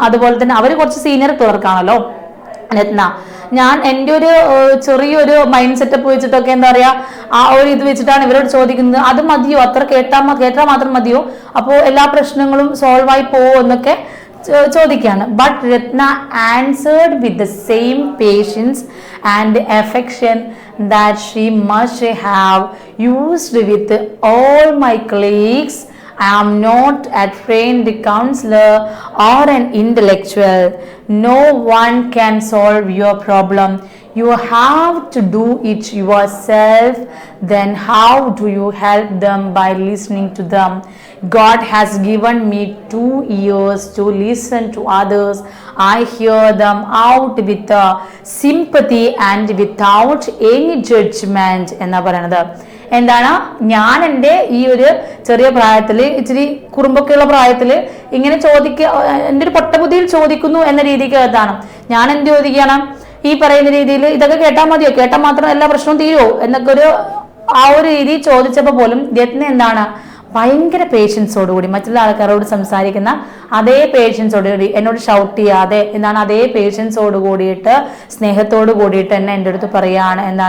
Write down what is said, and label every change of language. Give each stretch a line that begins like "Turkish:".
Malayalam: അതുപോലെ തന്നെ അവർ കുറച്ച് സീനിയർ ക്ലർക്കാണല്ലോ രത്ന. ഞാൻ എൻ്റെ ഒരു ചെറിയൊരു മൈൻഡ് സെറ്റപ്പ് വെച്ചിട്ടൊക്കെ എന്താ പറയാ, ആ ഒരു ഇത് വെച്ചിട്ടാണ് ഇവരോട് ചോദിക്കുന്നത്, അത് മതിയോ? അത്ര കേട്ടാൽ മാത്രം മതിയോ? അപ്പോൾ എല്ലാ പ്രശ്നങ്ങളും സോൾവ് ആയി പോവോ എന്നൊക്കെ ചോദിക്കുകയാണ്.
English: But Ratna answered with the same patience and affection that she must have used with all my colleagues. I am not a trained counselor or an intellectual. No one can solve your problem. You have to do it yourself. Then how do you help them? By listening to them. God has given me 2 ears to listen to others. I hear them out with sympathy and without any judgment.
Malayalam: എന്നാ പറയുന്നത്. എന്താണ്, ഞാൻ എൻ്റെ ഈ ഒരു ചെറിയ പ്രായത്തിൽ, ഇച്ചിരി കുറുമ്പൊക്കെയുള്ള പ്രായത്തിൽ ഇങ്ങനെ എൻ്റെ ഒരു പൊട്ടബുദ്ധിയിൽ ചോദിക്കുന്നു എന്ന രീതിക്ക് അതാണ് ഞാൻ എന്ത് ചോദിക്കണം, ഈ പറയുന്ന രീതിയിൽ ഇതൊക്കെ കേട്ടാൽ മതിയോ? കേട്ടാൽ മാത്രം എല്ലാ പ്രശ്നവും തീരുമോ എന്നൊക്കെ ആ ഒരു രീതി ചോദിച്ചപ്പോൾ പോലും രത്ന എന്താണ്, ഭയങ്കര പേഷ്യൻസോടുകൂടി മറ്റുള്ള ആൾക്കാരോട് സംസാരിക്കുന്ന അതേ പേഷ്യൻസോടുകൂടി, എന്നോട് ഷൗട്ട് ചെയ്യാതെ എന്താണ്, അതേ പേഷ്യൻസോട് കൂടിയിട്ട് സ്നേഹത്തോട് കൂടിയിട്ട് തന്നെ എൻ്റെ അടുത്ത് പറയുകയാണ്.